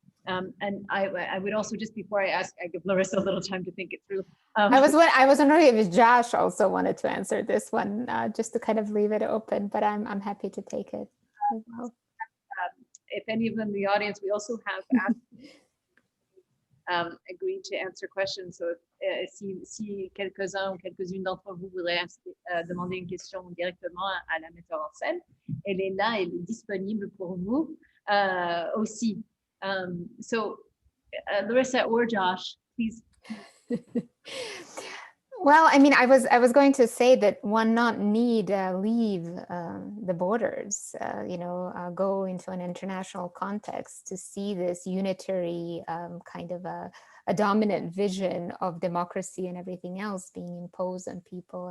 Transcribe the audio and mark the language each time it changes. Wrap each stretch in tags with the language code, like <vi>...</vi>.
<en>And I would also, just before I give Larissa a little time to think it through. I was wondering if Josh also wanted to answer this one, just to kind of leave it open, but I'm happy to take it as well. If any of them in the audience, we also have agreed to answer questions.</en> <fr>So si quelques-uns ou quelques-unes d'entre vous voudraient demander une question directement à la metteur en scène, elle est là, elle est disponible pour vous aussi.</fr> <en>So Larissa or Josh, please. Well, I mean, I was going to say that one not need leave the borders, go into an international context to see this unitary kind of a dominant vision of democracy and everything else being imposed on people.</en>